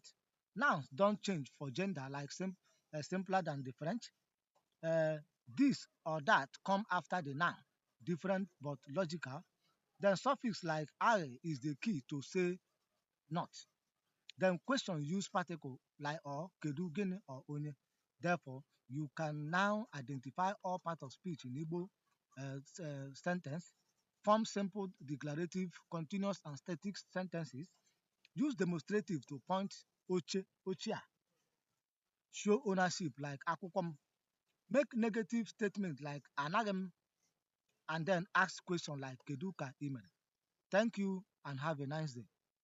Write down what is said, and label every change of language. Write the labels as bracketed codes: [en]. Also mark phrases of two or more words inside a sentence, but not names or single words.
[en] Nouns don't change for gender like simpler than the French. This or that come after the noun, different but logical. Then suffix like "are" is the key to say not. Then question use particle like or, [ig] kedu, gịnị, or onye. [en] Therefore, you can now identify all parts of speech in Igbo sentence, form simple declarative, continuous and static sentences, use demonstrative to point [ig] oche, ochia, [en] show ownership like [ig] akwụkwọ m, [en] make negative statement like [ig] anaghị m, [en] and then ask question like [ig] kedu ka ị mere. [en] Thank you and have a nice day.